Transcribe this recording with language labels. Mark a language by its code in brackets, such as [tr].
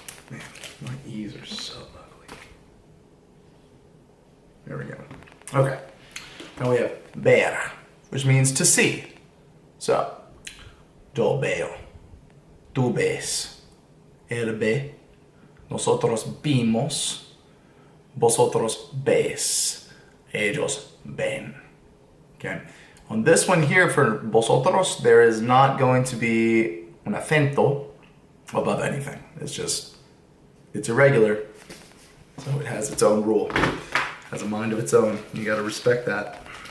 [en] Man, my E's are so ugly. There we go. Okay. Now we have ver, which means to see. [es] So, yo veo, tú ves, él ve, nosotros vimos, vosotros ves, ellos ven. [en] Okay. On this one here for vosotros, there is not going to be an acento above anything. It's irregular, so it has its own rule, has a mind of its own. You gotta respect that.